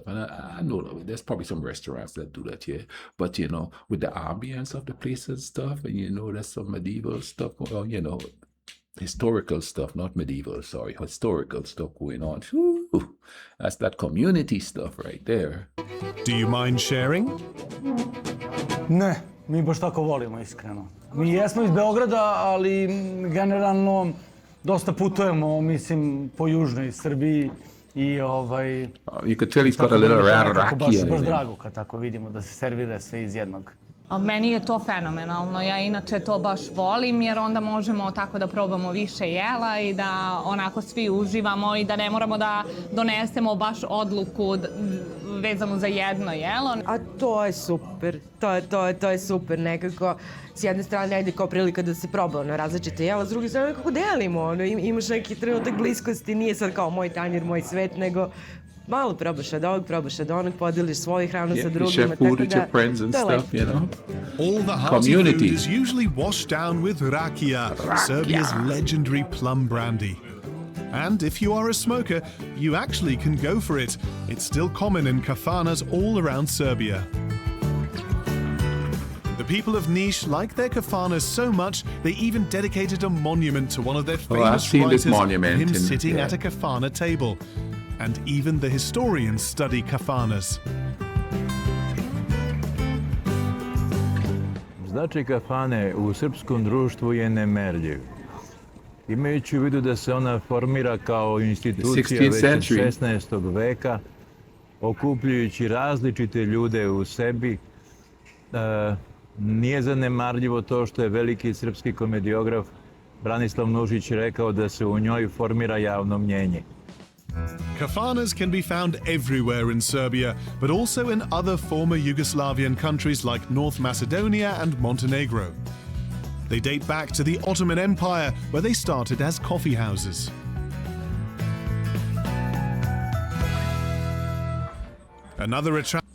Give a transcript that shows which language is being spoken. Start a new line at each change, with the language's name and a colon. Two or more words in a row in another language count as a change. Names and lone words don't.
English: And I know there's probably some restaurants that do that here. But, with the ambience of the place and stuff, and there's some medieval stuff, historical stuff, not medieval, sorry, historical stuff going on. Whew, that's that community stuff right there. Do you mind sharing?
Serbian: Ne. Mi baš tako volimo, iskreno. Mi jesmo iz Beograda, ali generalno dosta putujemo, mislim, po južnoj Srbiji i You could tell he's got a little rakija. Baš drago kad tako vidimo da se servira sve iz jednog Meni je to fenomenalno. Ja inače to baš volim jer onda možemo tako da probamo više jela i da onako svi uživamo i da ne moramo da donesemo baš odluku vezanu za jedno jelo. A to je super, to je super nekako. S jedne strane ajde kao prilika da se proba na različite jela, s druge strane nekako delimo, ono, imaš neki trenutak bliskosti, nije sad kao moj tanjir, moj svet, nego malo probaš od ovog, probaš od onog, podeliš svoju hranu sa drugima.
English: Share food with your friends and stuff, you know. All the hearty food is usually washed down with rakia, Serbia's legendary plum brandy. And if you are a smoker, you actually can go for it. It's still common in kafanas all around Serbia. The people of Niš like their kafanas so much, they even dedicated a monument to one of their famous writers, him sitting at a kafana table. And even the historians study kafanas.
Serbian: Značaj kafane u srpskom društvu je nemerljiv. Imajući u vidu da se ona formira kao institucija već od 16. veka, okupljujući različite ljude u sebi, nije zanemarljivo to što je veliki srpski komediograf Branislav Nušić rekao da se u njoj formira javno mnjenje.
English: Kafanas can be found everywhere in Serbia, but also in other former Yugoslavian countries like North Macedonia and Montenegro. They date back to the Ottoman Empire, where they started as coffee houses. Another attraction.